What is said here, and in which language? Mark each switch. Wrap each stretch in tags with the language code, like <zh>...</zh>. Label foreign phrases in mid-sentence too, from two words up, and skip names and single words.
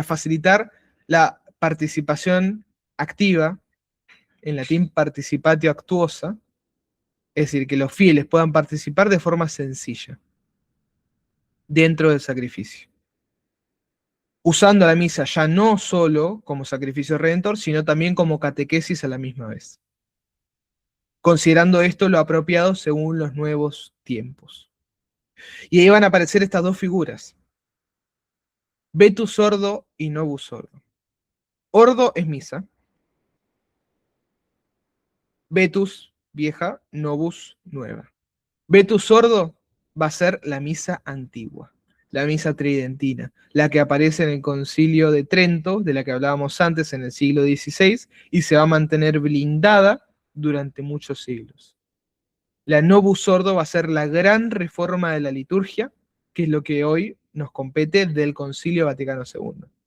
<es>facilitar la participación activa, en latín</es> <la>participatio actuosa,</la> <es>es decir, que los fieles puedan participar de forma sencilla dentro del sacrificio, usando la misa ya no solo como sacrificio redentor, sino también como catequesis a la misma vez, considerando esto lo apropiado según los nuevos tiempos. Y ahí van a aparecer estas dos figuras,</es> <la>Vetus Ordo y Novus Ordo.</la> <es>Ordo es misa, Vetus vieja, Novus nueva.</es> <la>Vetus Ordo</la> <es>va a ser la misa antigua, la misa tridentina, la que aparece en el Concilio de Trento, de la que hablábamos antes en el siglo XVI, y se va a mantener blindada durante muchos siglos. La</es> <la>Novus Ordo</la> <es>va a ser la gran reforma de la liturgia, que es lo que hoy nos compete del Concilio Vaticano II.</es>